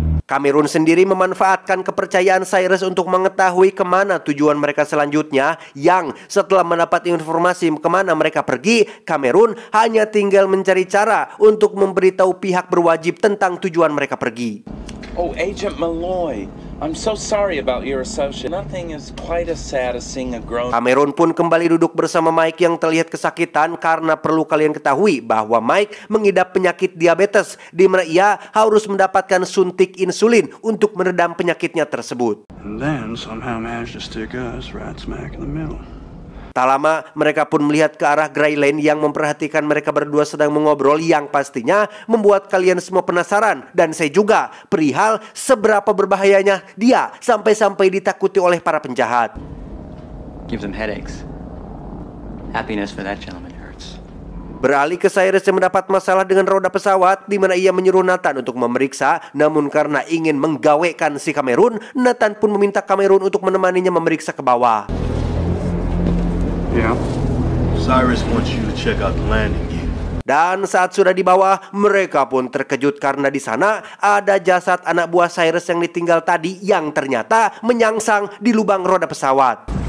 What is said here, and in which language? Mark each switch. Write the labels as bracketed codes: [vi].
[id] Cameron sendiri memanfaatkan kepercayaan Cyrus untuk mengetahui kemana tujuan mereka selanjutnya, yang setelah mendapat informasi kemana mereka pergi, Cameron hanya tinggal mencari cara untuk memberitahu pihak berwajib tentang tujuan mereka pergi. [en] Oh, Agent Malloy, I'm so sorry about your associate. Nothing is quite as sad as seeing a grown... [id] Cameron pun kembali duduk bersama Mike yang terlihat kesakitan karena perlu kalian ketahui bahwa Mike mengidap penyakit diabetes, di mana ia harus mendapatkan suntik insulin untuk meredam penyakitnya tersebut. [en] And then somehow managed to stick us right smack in the middle. [id] Tak lama mereka pun melihat ke arah Gray Lane yang memperhatikan mereka berdua sedang mengobrol, yang pastinya membuat kalian semua penasaran, dan saya juga, perihal seberapa berbahayanya dia sampai-sampai ditakuti oleh para penjahat. [en] Give them headaches. Happiness for that gentleman hurts. [id] Beralih ke Cyrus yang mendapat masalah dengan roda pesawat, di mana ia menyuruh Nathan untuk memeriksa. Namun karena ingin menggawekan si Cameron, Nathan pun meminta Cameron untuk menemaninya memeriksa ke bawah. [en] Yeah. Cyrus wants you to check out the landing gear. [id] Dan saat sudah di bawah, mereka pun terkejut karena di sana ada jasad anak buah Cyrus yang ditinggal tadi, yang ternyata menyangsang di lubang roda pesawat.